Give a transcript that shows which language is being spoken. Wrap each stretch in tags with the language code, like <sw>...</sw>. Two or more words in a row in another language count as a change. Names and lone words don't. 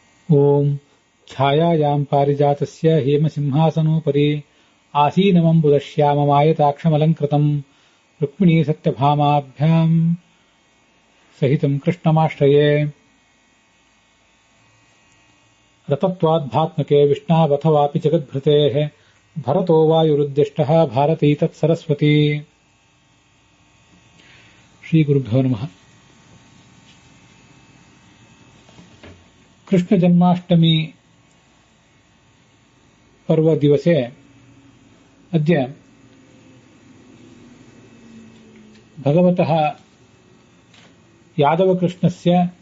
<sa>ಓಂ ಛಾಯಾಯಾಂ ಪಾರಿಜಾತಸ್ಯ ಹೇಮಸಿಂಹಾಸನೋಪರಿ ಆಸೀನಮಂಬುದಶ್ಯಾಮಮಾಯತಾಕ್ಷಮಲಂಕೃತಂ ರುಕ್ಮಿಣೀ ಸತ್ಯಭಾಮಾಭ್ಯಾಂ ಸಹಿತಂ ಕೃಷ್ಣಮಾಶ್ರಯೇ ರತತ್ವಾದ್ಭಾತ್ಮಕೆ ವಿಷ್ಣಾವಥವಾಪಿ ಜಗದ್ಭೃತೇಃ ಭರತೋ ವಾಯುರುದ್ದಿಷ್ಟಃ ಭಾರತೀ ತತ್ಸರಸ್ವತಿ. ಶ್ರೀ ಗುರುಭ್ಯೋ ನಮಃ. कृष्ण जन्माष्टमी पर्व दिवसे अद्य भगवतः यादवकृष्णस्य</sa>